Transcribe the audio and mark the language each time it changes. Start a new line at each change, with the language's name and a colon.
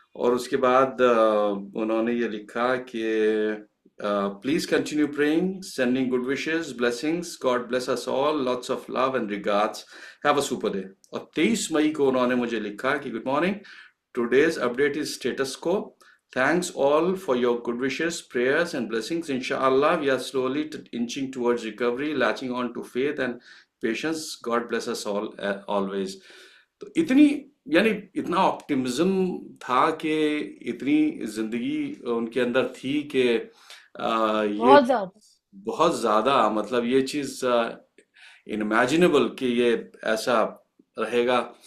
Hindi: और उसके बाद उन्होंने ये लिखा कि
English: Please continue praying, sending good wishes, blessings, God bless us all, lots of love and regards, have a super day.
Hindi: और 23 मई को उन्होंने मुझे लिखा कि
English: Good morning, today's update is status quo. Thanks all for your good wishes, prayers, and blessings. Inshallah, we are slowly inching towards recovery, latching on to faith and patience. God bless us all always.
Hindi: तो इतनी, यानी इतना optimism था कि इतनी जिंदगी उनके अंदर थी कि ये बहुत ज्यादा। बहुत ज्यादा, मतलब ये चीज इनइमेजिनेबल कि ये ऐसा रहेगा।